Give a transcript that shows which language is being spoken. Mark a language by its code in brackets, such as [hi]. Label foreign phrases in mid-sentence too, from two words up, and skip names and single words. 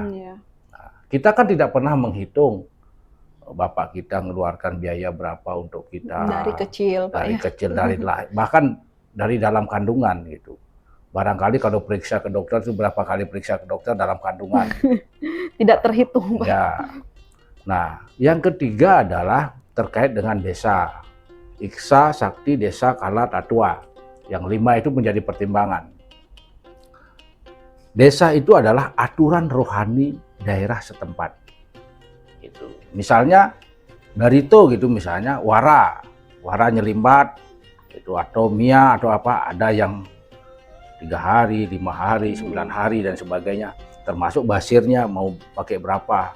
[id] Nah, kita kan tidak pernah menghitung bapak kita mengeluarkan biaya berapa untuk kita dari kecil, Pak, dari kecil, bahkan dari dalam kandungan gitu. Barangkali kalau periksa ke dokter itu berapa kali periksa ke dokter dalam kandungan. Tidak terhitung, Pak. Ya. Nah, yang ketiga adalah terkait dengan desa. Iksa, sakti, desa, kala, tatua. Yang 5 itu menjadi pertimbangan. Desa itu adalah aturan rohani daerah setempat. Gitu. Misalnya barito gitu, misalnya wara nyelimbat itu, atau mia atau apa, ada yang 3 hari, 5 hari, 9 hari dan sebagainya, termasuk basirnya mau pakai berapa.